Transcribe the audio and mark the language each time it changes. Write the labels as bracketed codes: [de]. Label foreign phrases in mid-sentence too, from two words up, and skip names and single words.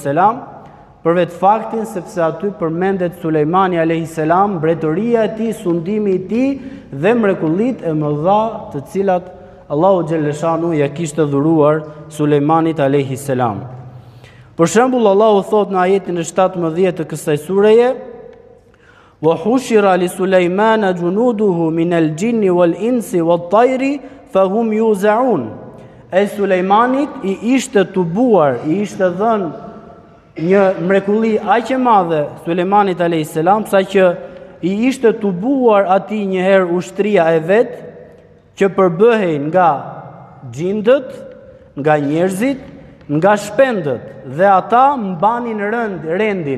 [sq] për vetë faktin sepse aty përmendet Sulejmani a.s., mbretëria e tij, sundimi i tij dhe mrekullitë e mëdha të cilat Allahu Gjellëshanu ja kishte dhuruar Sulejmanit a.s. Për shembull, Allahu thot në ajetin e 17 të kësaj sureje: [ar] "وحشر لسليمان جنوده من الجن والإنس والطير فهم يوزعون." [sq] E Sulejmanit i ishte tubuar, i ishte dhënë një mrekulli aq e madhe Sulejmanit a.s. sa që i ishte tubuar atij një herë ushtria e vet, që përbëhej nga gjindët, nga njerëzit, nga shpendët, dhe ata mbanin rendin.